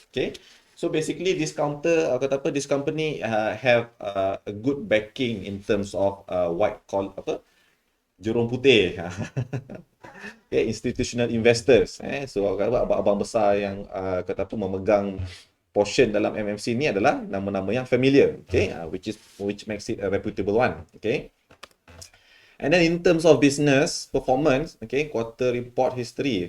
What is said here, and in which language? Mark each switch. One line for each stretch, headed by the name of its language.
English: Okay, so basically this this company have a good backing in terms of white collar,
Malay: jurung putih.
English: Okay, institutional investors.
Malay: So abang-abang besar yang memegang portion dalam MMC ni adalah nama-nama yang familiar.
English: Okay, which makes it a reputable one. Okay. And then in terms of business performance, okay, quarter report history.